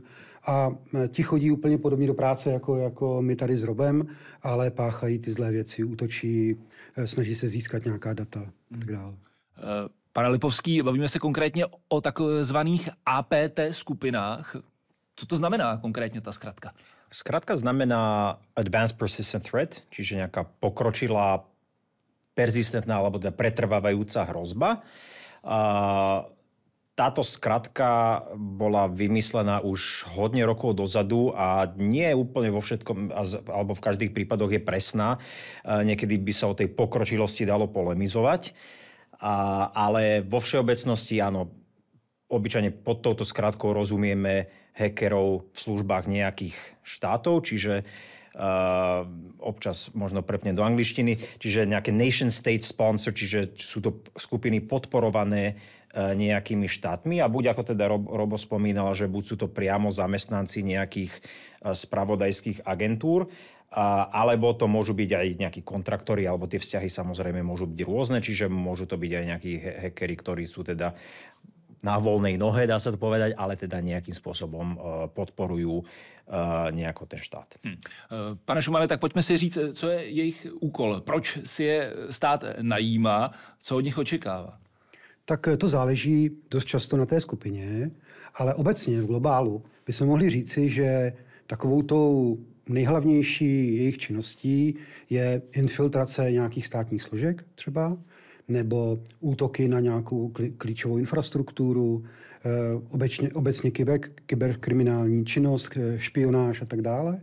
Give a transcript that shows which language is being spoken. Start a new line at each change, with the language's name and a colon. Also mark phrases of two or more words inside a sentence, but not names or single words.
Czech: A ti chodí úplně podobně do práce jako my tady s Robem, ale páchají ty zlé věci, útočí, snaží se získat nějaká data a tak dále. Pane Lipovský, bavíme se konkrétně o takzvaných APT skupinách.
Slovak: Co to znamená konkrétne tá skratka? Skratka znamená
English: Advanced Persistent Threat,
Slovak: čiže nejaká pokročilá, persistentná alebo teda pretrvávajúca hrozba. Táto skratka bola vymyslená už hodne rokov dozadu a nie je úplne vo všetkom, alebo v každých prípadoch je presná. Niekedy by sa o tej pokročilosti dalo polemizovať, ale vo všeobecnosti áno, obyčajne pod touto skratkou rozumieme hackerov v službách nejakých štátov, čiže občas možno prepne do angličtiny, čiže nejaké
English: nation state sponsor,
Slovak: čiže sú to skupiny podporované nejakými štátmi a buď ako teda Robo spomínal, že buď sú to priamo zamestnanci nejakých spravodajských agentúr, alebo to môžu byť aj nejakí kontraktori, alebo tie vzťahy samozrejme môžu byť rôzne, čiže môžu to byť aj nejakí hackeri, ktorí sú teda na voľnej nohe, dá sa to povedať, ale teda nejakým spôsobom podporujú nejako ten štát.
Czech: Pane Schumane, tak pojďme si říct, co je jejich úkol. Proč si je stát najímá? Co od nich očekává? Tak to záleží dost často na té skupině, ale obecně v globálu bychom mohli říci, že takovou tou nejhlavnější jejich činností je infiltrace nějakých státních složek třeba, nebo útoky na nějakou klíčovou infrastrukturu, obecně kyberkriminální činnost, špionáž a tak dále.